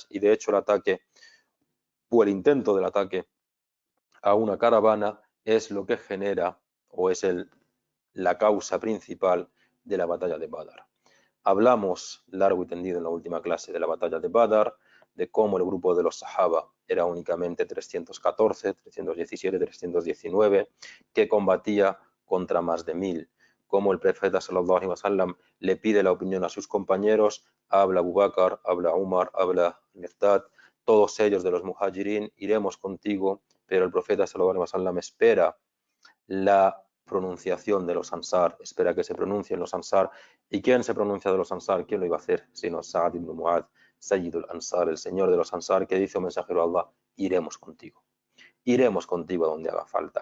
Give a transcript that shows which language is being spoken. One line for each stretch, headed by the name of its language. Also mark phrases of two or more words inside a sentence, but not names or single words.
Spanish: Y de hecho el ataque o el intento del ataque a una caravana es lo que genera o es la causa principal de la batalla de Badr. Hablamos largo y tendido en la última clase de la batalla de Badr, de cómo el grupo de los Sahaba era únicamente 314, 317, 319, que combatía contra más de 1000. como el profeta
Arabic: صلى الله عليه وسلم
Spanish: le pide la opinión a sus compañeros, habla Abu Bakr, habla Umar, habla Miqdad, todos ellos de los muhajirin, iremos contigo, pero el profeta
Arabic: صلى الله عليه وسلم
Spanish: espera la pronunciación de los ansar, espera que se pronuncien los ansar. ¿Y quién se pronuncia de los ansar? ¿Quién lo iba a hacer? Sino Sa'd ibn Mu'adh,
Arabic: سيد الأنصار,
Spanish: el señor de los ansar, que dice un mensajero a Allah, iremos contigo a donde haga falta.